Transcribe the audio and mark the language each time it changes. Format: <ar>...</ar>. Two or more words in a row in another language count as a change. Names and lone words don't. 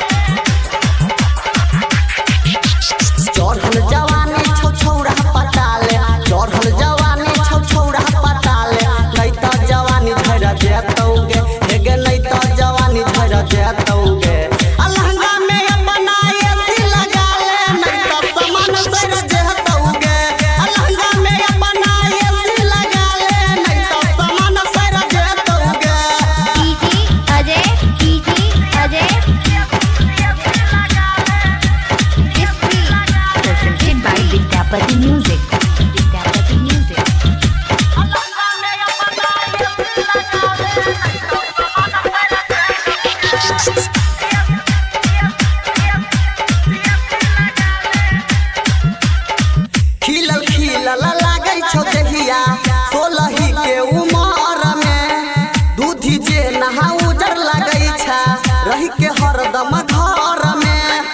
<anp>चढ़ल जवानी छौ छौड़ा पटाले, चढ़ल जवानी छौ छौड़ा पटाले, नहीं तो जवानी झड़ जेतौगे, हेगे नहीं तो जवानी झड़ जेतौगे। अलहंगा में अपना एसी लगा ले, नहीं तो सामान सड़ जेतौगे। अलहंगा में अपना एसी लगा ले, नहीं तो सामान सड़ जेतौगे।</anp> <en>Aजay presented by Vidyapati Music. Vidyapati Music.</en> <anp>खिलल खिलल लागै छौ देहिया, 16 के उमर में दूधी जे नहा उजर लागै छा, रही के हरदम घर में।</anp>